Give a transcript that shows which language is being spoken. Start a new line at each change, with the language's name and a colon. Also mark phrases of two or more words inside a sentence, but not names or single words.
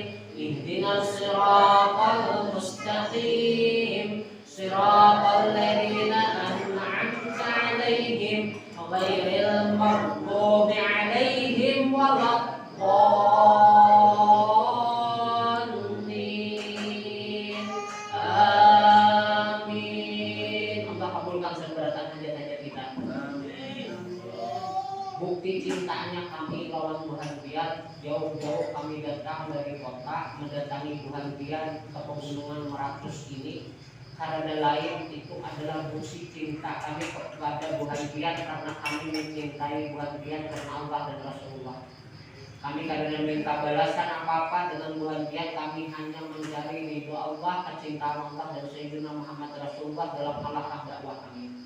Arabic: اهدنا الصراط المستقيم. صراط الذين أنعمت عليهم غير المغضوب عليهم ولا الضالين. Amin.
Banjar: Allah kabulkan seberatan hajat-hajat kita. Bukti cintanya kami lawan Tuhan pian, jauh-jauh kami datang dari kota mendatangi Tuhan pian ke pegunungan Meratus ini. Karena lain itu adalah bukti cinta kami kepada Tuhan pian, karena kami mencintai Tuhan pian karena Allah dan Rasulullah. Kami kadang minta balasan apa-apa dengan Tuhan pian, kami hanya mencari ridho Allah, kecintaan Allah dan Sayyidina Muhammad Rasulullah dalam halaqah dakwah kami.